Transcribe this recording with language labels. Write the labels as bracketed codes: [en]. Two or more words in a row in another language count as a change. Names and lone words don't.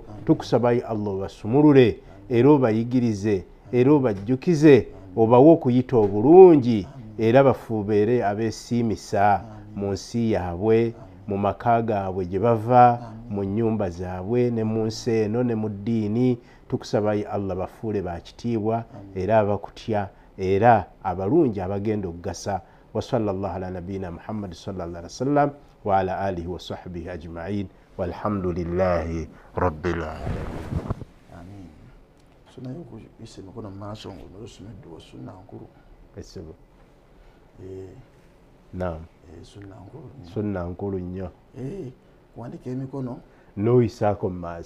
[lg] Tukusaba yi Allah obasumulule era obayigirize era obajjukize obawe okuyita obulungi era bafuubeere abeesiimisa mu nsi yaabwe, mu maka gaabwe gye bava, mu nnyumba zaabwe ne mu nsi eno ne mu ddiini. Tukusaba yi Allah bafuule bakitiibwa era abakutya era abalungi abagenda okugasa. [ar] وصلى الله على نبينا محمد صلى الله عليه وسلم وعلى آله وصحبه أجمعين والحمد لله رب العالمين. [lg] Amin. Sunnayo kuyise mikono mu maaso ng'osomedde wa sunna nkulu. Essebo. Naam. Sunna nkulu. Sunna nkulu nnyo. Kuwandika emikono n'oyisaako mu maaso.